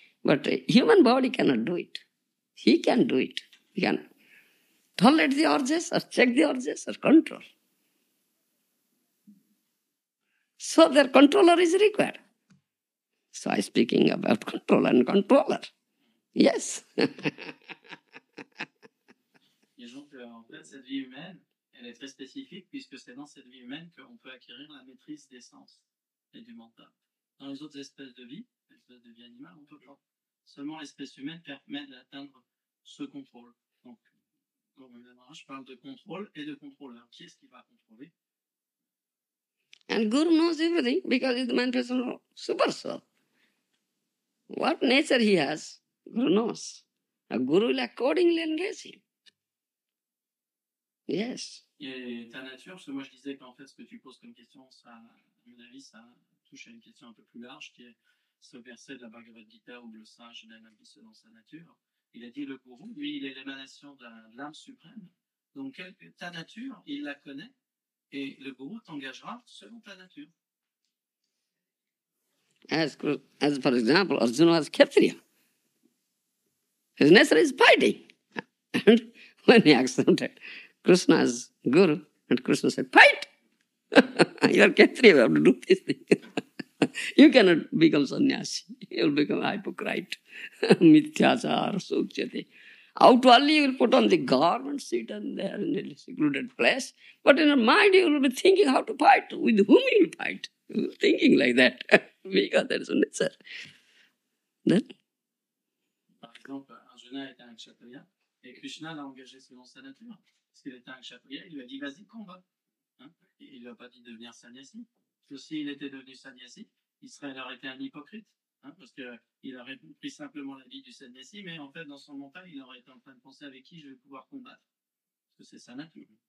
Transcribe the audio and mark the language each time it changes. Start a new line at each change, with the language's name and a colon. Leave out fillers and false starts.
English: But a human body cannot do it. He can do it. He can tolerate the urges or check the urges or control. So their controller is required. So I'm speaking about controller and controller. Yes.
French: Et donc, en fait, cette vie humaine, elle est très spécifique puisque c'est dans cette vie humaine qu'on peut acquérir la maîtrise des sens et du mental. Dans les autres espèces de vie animale, on ne peut pas. Seulement l'espèce humaine permet d'atteindre ce contrôle. Donc, je parle de contrôle et de contrôleur. Qui est-ce qui va contrôler?
English: And Guru knows everything because he's the manifestation of super soul. What nature he has, Guru knows. A Guru will accordingly engage him. Yes.
French: Et ta nature, parce que moi je disais qu'en fait ce que tu poses comme question, ça, à mon avis, ça touche à une question un peu plus large qui est ce verset de la Bhagavad Gita où le sage donne la vie selon sa nature. Il a dit le gourou, lui, il est l'émanation de l'âme suprême. Donc ta nature, il la connaît et le gourou t'engagera selon ta nature.
English: As for example, Arjuna was Kshatriya. His nature is fighting. And when he accepted Krishna as Guru, and Krishna said, fight! You are Kshatriya, you have to do this thing. You cannot become sannyasi. You will become hypocrite.
Sanskrit: Mithyachar, sukhyate.
English: Outwardly you will put on the garment, sit and there in a secluded place. But in your mind you will be thinking how to fight. With whom you will fight? You will be thinking like that. Because that is a nature. Then?
French: Par exemple, Arjuna était un kshatriya et Krishna l'a engagé selon sa nature. Parce qu'il était un kshatriya, il lui a dit vas-y, combat. Hein? Il ne lui a pas dit de devenir sannyasi. Parce que s'il était devenu sannyasi, il aurait été un hypocrite. Hein? Parce qu'il aurait pris simplement la vie du sannyasi, mais en fait, dans son mental, il aurait été en train de penser avec qui je vais pouvoir combattre. Parce que c'est sa nature.